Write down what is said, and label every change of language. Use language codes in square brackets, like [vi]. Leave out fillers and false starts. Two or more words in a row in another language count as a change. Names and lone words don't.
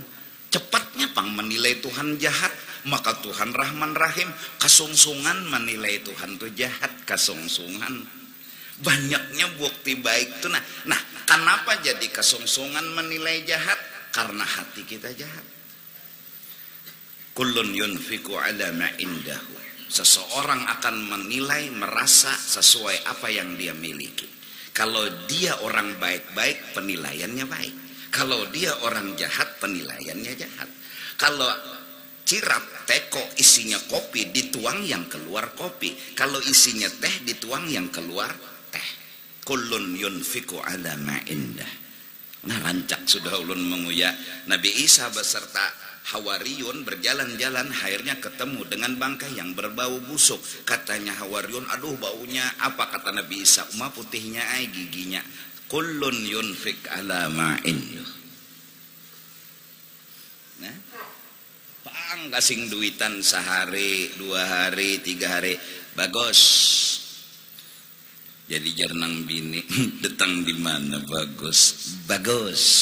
[bjn] Cepatnya pang menilai Tuhan jahat. Maka Tuhan Rahman Rahim. Kasungsungan menilai Tuhan tuh jahat. Kasungsungan. Banyaknya bukti baik tuh. Nah, kenapa jadi kasungsungan menilai jahat? Karena hati kita jahat. [ar] كل ينفق على ما عنده. [bjn] Seseorang akan menilai, merasa sesuai apa yang dia miliki. Kalau dia orang baik-baik, penilaiannya baik. Kalau dia orang jahat, penilaiannya jahat. Kalau cirap teko isinya kopi, dituang yang keluar kopi. Kalau isinya teh, dituang yang keluar teh. [ar] كل ينفق على ما عنده. [bjn] Nah, rancak sudah ulun menguya Nabi Isa beserta Hawariyun berjalan-jalan, akhirnya ketemu dengan bangkai yang berbau busuk. Katanya Hawariyun, aduh baunya apa? Kata Nabi Isa, ma putihnya ay giginya. [ar] كل ينفق على ما عنده. [bjn] Nah, pang kasing duitan sehari, 2 hari, 3 hari, bagus. Jadi jarnang bini, datang di mana bagus, bagus.